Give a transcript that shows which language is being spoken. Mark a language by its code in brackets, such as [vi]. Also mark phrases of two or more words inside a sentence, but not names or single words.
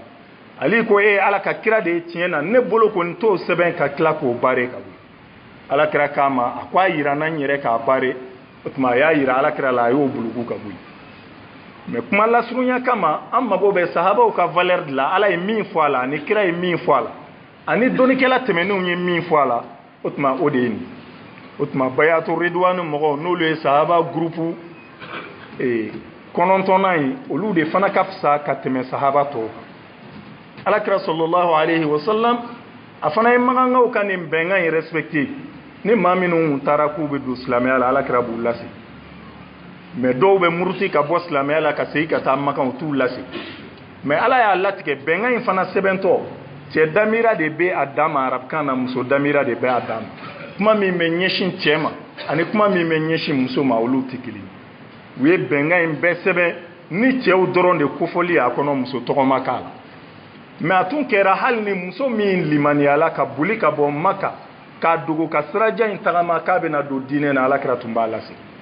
[bm] ali ko e ala ka kira de ye tiɲɛ na ne bolo kɔni t'o sɛbɛn ka tila k'o baara ka bɔ ala kira k'a ma a ko a yira n na n yɛrɛ k'a baara o tuma a y'a yira ala kira la a y'o bulugu ka bɔ yen mais kuma lasurunya kama an mago bɛ sahabaw ka valeur de la ala ye min fɔ a la ani kira ye min fɔ a la ani dɔnnikɛla tɛmɛnenw ye min fɔ a la o tuma o de ye nin o tuma [ar] بيعة الرضوان [bm] mɔgɔw n'olu ye sahaba groupe 9nan ye olu de fana ka fisa ka tɛmɛ sahaba tɔw kan alakira [ar] صلى الله عليه وسلم [bm] a fana ye magankaw ka nin bɛnkan in respecté ni maa minnu taara k'u bɛ don silamɛya la alakira b'u lasegin mais dɔw bɛ muruti ka bɔ silamɛya la ka segin ka taa makan u t'u lasegin mais ala y'a latigɛ bɛnkan in fana sɛbɛntɔ cɛ damira de bɛ a dan ma arabukan na muso damira de bɛ a dan ma kuma min bɛ ɲɛsin cɛ ma ani kuma min bɛ ɲɛsin muso ma olu tɛ kelen u ye bɛnkan in bɛɛ sɛbɛn ni cɛw dɔrɔn de kofɔli a kɔnɔ muso tɔgɔma k'a la mais a tun kɛra hali ni muso min limaniyala ka boli ka bɔ Maka k'a dogo ka sirajan in tagama k'a bɛna don diinɛ na Alakira tun b'a lasegin